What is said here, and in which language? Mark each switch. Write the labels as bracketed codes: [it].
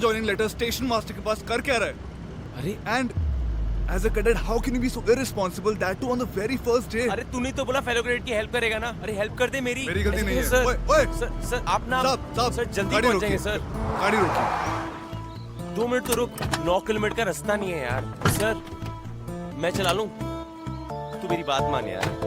[hi] Joining letter station master के पास कर क्या रहा है? अरे [en] And as a cadet, how can you be so irresponsible? That too on the very first day. [hi] अरे तूने तो बोला फेलो ग्रेड की हेल्प करेगा ना। अरे हेल्प कर दे मेरी। मेरी गलती नहीं है। सर, ओए, सर आप ना सर जल्दी गाड़ी पहुंच जाएंगे रोकिए। सर। गाड़ी रोकिए। 2 मिनट तो रुक, 9 किलोमीटर का रास्ता नहीं है यार। सर मैं चला लूं, तू मेरी बात मान यार।